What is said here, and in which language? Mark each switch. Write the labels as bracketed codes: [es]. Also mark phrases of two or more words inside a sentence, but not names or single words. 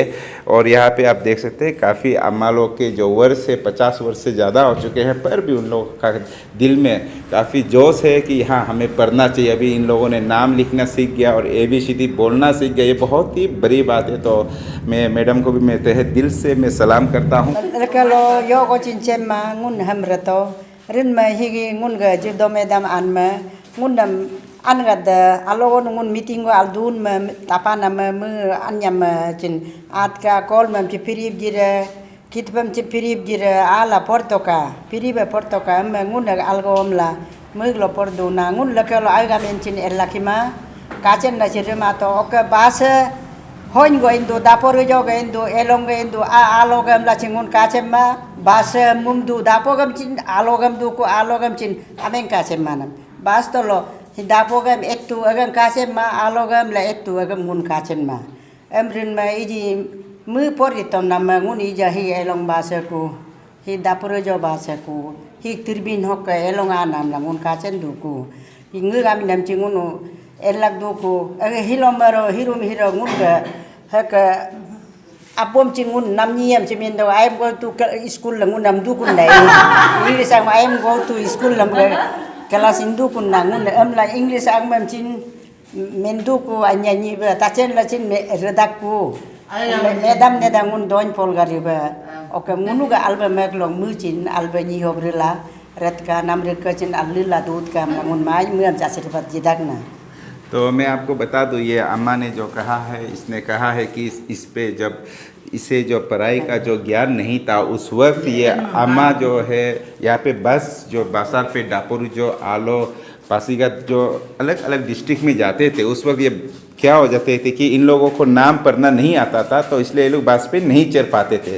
[hi] और यहाँ पे आप देख सकते हैं काफ़ी अम्मा लोग के जो वर्ष है 50 वर्ष से ज़्यादा हो चुके हैं, पर भी उन लोगों का दिल में काफ़ी जोश है कि हाँ हमें पढ़ना चाहिए। अभी इन लोगों ने नाम लिखना सीख गया और ABCD बोलना सीख गया, ये बहुत ही बड़ी बात है। तो मैं मैडम को भी मैं तहे दिल से मैं सलाम करता हूँ। [adi] rin ma higi ngun ga jido medam an ma ngun dam an ga da alo ngun meeting go aldun ma tapana ma mu anyam chin at ka kol ma ci pirib jira kitbam ci pirib jira ala portoka piribe portoka ma ngun ga algom la mu lo pordo na ngun la ka lo ay ga men chin elakima kachen na ci ma to ok bas hoin go indo dapor go ga indo elong ga indo alogam la chingun kachen ma bas mumdu dapogam chin alogam du ko alogam chin amen kasem manam bas to lo dapogam ettu agam kasem ma alogam la ettu agam ngun kasem ma emrin ma iji mu poritom nam ngun ija hi elong bas ku hi dapor jo bas ku hi tirbin hok elong anam la ngun kasem du ku hi ngam nam chingun elak du ku hilomaro hirum hiro ngun ga hak apom chingun nam niem chimin do [en] I go to school [adi] langun nam du kun dai English ang [en] I go to school [adi] lam kelas indu kun nangun la English ang mam chin mendu ku anya ni ba ta chen la chin redak ku medam ne dangun don pol gari ba ok munu ga alba mek long mu chin alba ni hobrila ret ka nam re ka chin alila dud ka nangun mai mu am jasirpat jidak na। [hi] तो मैं आपको बता दूं, ये अम्मा ने जो कहा है, इसने कहा है कि इस पे जब इसे जो पढ़ाई का जो ज्ञान नहीं था उस वक्त ये अम्मा जो है यहाँ पे बस जो बासार पे डापुर जो आलो पासीघाट जो अलग अलग डिस्ट्रिक्ट में जाते थे, उस वक्त ये क्या हो जाते थे कि इन लोगों को नाम पढ़ना नहीं आता था, तो इसलिए ये लोग बस पे नहीं चढ़ पाते थे।